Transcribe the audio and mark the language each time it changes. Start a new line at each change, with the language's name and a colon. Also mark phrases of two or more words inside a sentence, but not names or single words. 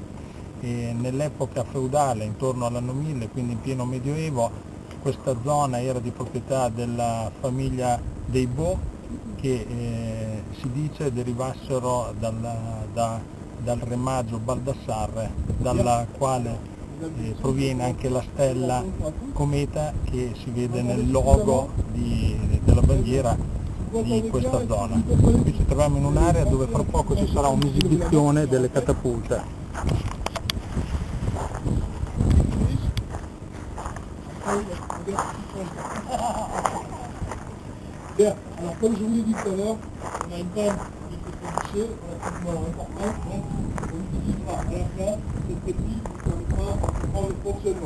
Italian: Nell'epoca feudale, intorno all'anno 1000, quindi in pieno medioevo, questa zona era di proprietà della famiglia dei Baux, che si dice derivassero dal re maggio Baldassarre, dalla quale proviene anche la stella cometa che si vede nel logo della bandiera di questa zona. Qui ci troviamo in un'area dove fra poco ci sarà un'esibizione delle catapulte.
French: Bien, alors comme je vous l'ai dit tout à l'heure, on a une panne qui est codifiée relativement importante, donc on utilisera à la fin cette technique qui permettra de comprendre le fonctionnement.